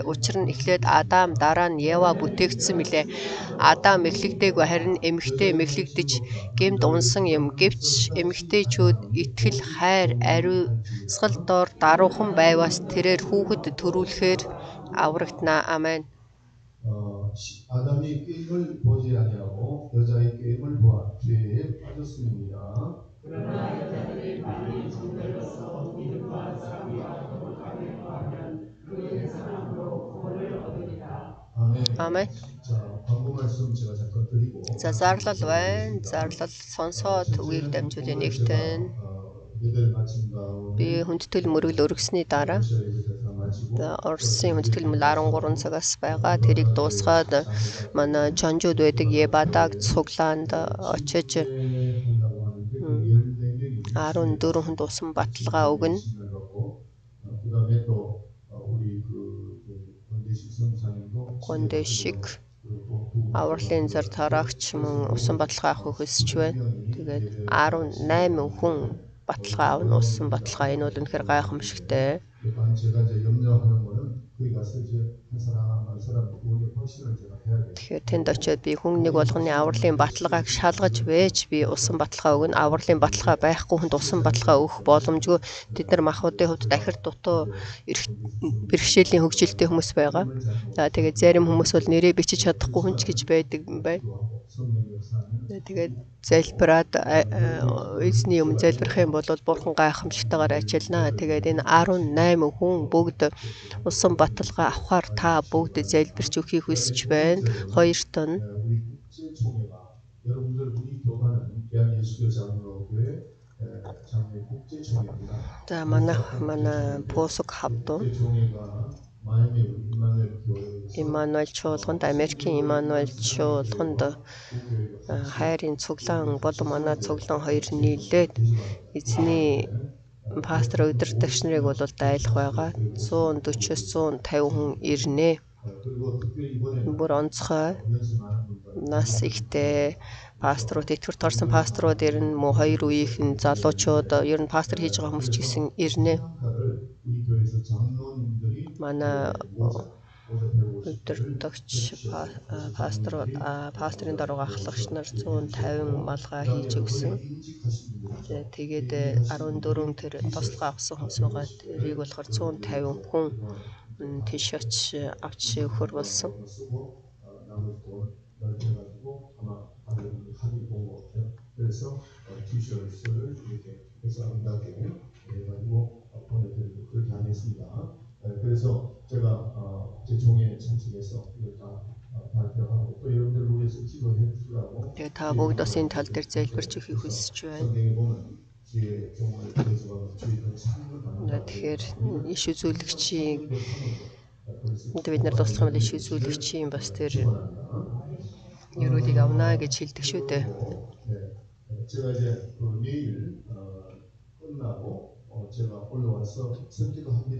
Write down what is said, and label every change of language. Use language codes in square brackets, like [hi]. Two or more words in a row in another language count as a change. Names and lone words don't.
[mn] Учир нь эхлээд Адам дараа нь Ева бүтээгдсэн билээ. Адам мэхлэгдээгүй, харин эмэгтэй мэхлэгдэж гэмт унсан юм. Гэвч эмэгтэйчүүд итгэл, хайр, ариусгал дор даруухан байваас тэрээр хүүхэд төрүүлэхээр аврагдана. Амен. [ko] 아담이 꾀임을 보지 아니하고 여자의 꾀임을 보아 죄에 빠졌음이니라. 그러나 여자들이 바른 종들로서 믿음과 사랑과 거룩함에 거하면 그의 사랑으로 구원을 얻으리라. 아멘. 자, 광고 말씀 제가 잠깐 드리고. [mn] За зарлал байна. Зарлал сонсоод үгийг дамжуулын нэгтэн [ko] 예배를 마친 다음에 [mn] би хүндэтгэл мөргөл өргөсний дараа Орсын хүндэтгэл мөргөл 13 цагаас байгаа. Тэрийг дуусгаад манай чонжууд байдаг Ебадаг цуглаанд очиж 14 хүнд усан баталгаа өгнө. [ko] 그다음에 또 우리 권대식 성사님도 [mn] Гондешик авралын зар тараагч мөн усан баталгаа авах хүсэж байна. Тэгээд 18 хүн баталгаа авна. Усан баталгаа энэ бол үнэхээр гайхамшигтай. [ko] 제가 이제 염려하는 거는 거기 가서 이제 한 사람 구원의 헌신을 제가 해야 돼요. [mn] Тэгэхээр тэнд очиод би хүн нэг болгоны авралын баталгааг шалгаж вэж би усан баталгаа өгнө. Авралын баталгаа байхгүй хүнд усан баталгаа өгөх боломжгүй. Тэд нар махбодын хувьд дахир дутуу бэрхшээлийн хөгжилтэй хүмүүс байгаа. За тэгээд зарим хүмүүс бол нэрээ бичиж чадахгүй хүн ч гэж байдаг юм байна. Тэгээд залбираад эзний өмнө залбирх юм бол бурхан гайхамшигтайгаар ачаална. Тэгээд энэ 18 хүн бүгд усан баталгаа авахар та бүгд залбирч өгөхийг хүсэж байна. Хоёрт нь [ko] 우리 국제총회가 여러분들 우리 교단은 대한예수교 장로교회 장례 국제총회입니다. [mn] за манай Пусок хавд [ko] 국제총회가 마이ами 임마누엘 교회에서 [mn] Иммануэль чуулганд Америкийн Иммануэль чуулганд хайрын цуглаан болон манай цуглаан хоёр нийлээд эзний пастор удирдагч нарыг бол дайлах байгаа. 140-с 150 хүн ирнэ. [ko] 그리고 특별히 이번에 [mn] Бүр онцгой [ko] 연습하는 분들 [mn] нас ихтэй пасторууд, итгэвч орсон пасторууд ирнэ. Мөн хоёр үеийнхэн залуучууд ер нь пастор хийж байгаа хүмүүс ч гэсэн ирнэ. [ko] 우리 교회에서 장로님들이 [mn] Манай удирдагч пасторын даруй ахлагч нар 150 малгай хийж өгсөн. Тэгээд 14 тэр тослогоо авсан хүмүүс байгаа. Тэрийг болохоор 150 хүн тийш авч өгөхөр болсон. [ko] 나머지 돈 넓혀가지고 아마 다른 합의 본 것 같아요. 그래서 티셔츠를 이렇게 해서 아름답게 해가지고 보내드리고 그렇게 하겠습니다. 그래서 제가 제 종에 참석해서 이걸 다 발표하고 또 여러분들 위해서 기도해 주시라고. [mn] Тэгээд та бүгд бас энэ тал дээр залбирч өгөхийг хүсэж байна. [ko] 성경에 보면 주의 종을 대접하고 주의 그 상을 받는 [mn] Тэгэхээр иш үзүүлэгчийн бид нар туслах юм бол иш үзүүлэгчийн бас тэр ерөөлийг авнаа гэж хэлдэг шүү дээ. [ko] 제가 이제 내일 끝나고 제가 올라와서 선기도 합니다.